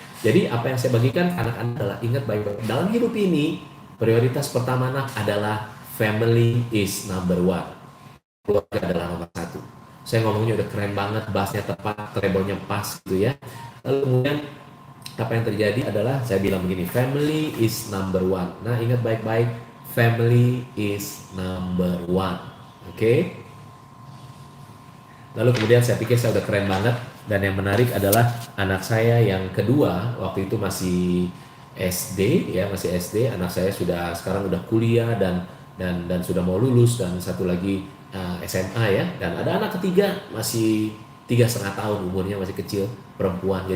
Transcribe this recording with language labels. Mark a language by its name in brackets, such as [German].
[Indonesian] Jadi apa yang saya bagikan anak-anak adalah ingat baik-baik dalam hidup ini prioritas pertama adalah [English] family is number one. [Indonesian] Keluarga adalah nomor satu. Saya ngomongnya udah keren banget, bassnya tepat, treble-nya pas gitu ya. Lalu kemudian apa yang terjadi adalah saya bilang begini, [English] family is number one. [Indonesian] Nah ingat baik-baik, [English] family is number one. [Indonesian] Oke? Lalu kemudian saya pikir saya udah keren banget. Dan yang menarik adalah anak saya yang kedua waktu itu masih SD ya, masih SD. Anak saya sekarang udah kuliah dan sudah mau lulus, dan satu lagi SMA ya. Dan ada anak ketiga masih 3,5 tahun umurnya, masih kecil, perempuan.